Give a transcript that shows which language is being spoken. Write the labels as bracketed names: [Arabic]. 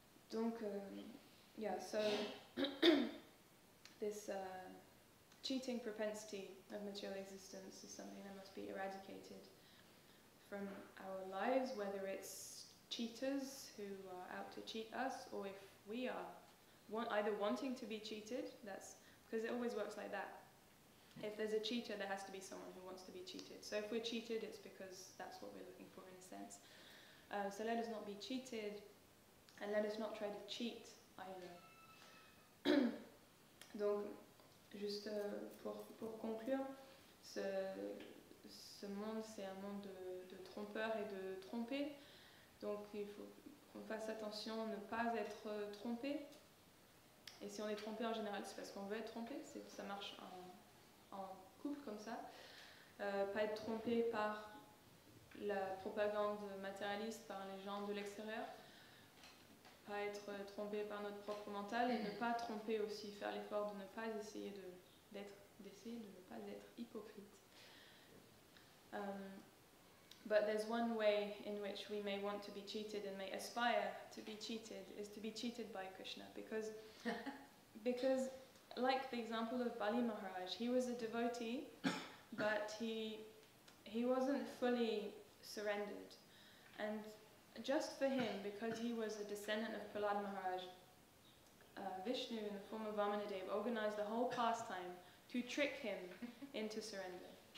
[English] Donc, yeah, so this cheating propensity of material existence is something that must be eradicated from our lives, whether it's cheaters who are out to cheat us, or if we are either wanting to be cheated, that's because it always works like that. If there's a cheater, there has to be someone who wants to be cheated. So if we're cheated, it's because that's what we're looking for in a sense. So let us not be cheated, and let us not try to cheat either. [French] Donc, juste pour conclure, ce monde, c'est un monde de trompeurs et de trompés. Donc il faut qu'on fasse attention à ne pas être trompé. Et si on est trompé en général, c'est parce qu'on veut être trompé. Ça marche en couple comme ça. Pas être trompé par la propagande matérialiste, par les gens de l'extérieur. Pas être trompé par notre propre mental, et ne pas tromper aussi, faire l'effort de ne pas essayer de ne pas être hypocrite. [English] But there's one way in which we may want to be cheated and may aspire to be cheated, is to be cheated by Krishna, because like the example of Bali Maharaj, he was a devotee, but he wasn't fully surrendered, and just for him, because he was a descendant of Prahlad Maharaj, Vishnu in the form of Vamanadeva organized the whole pastime to trick him into surrender.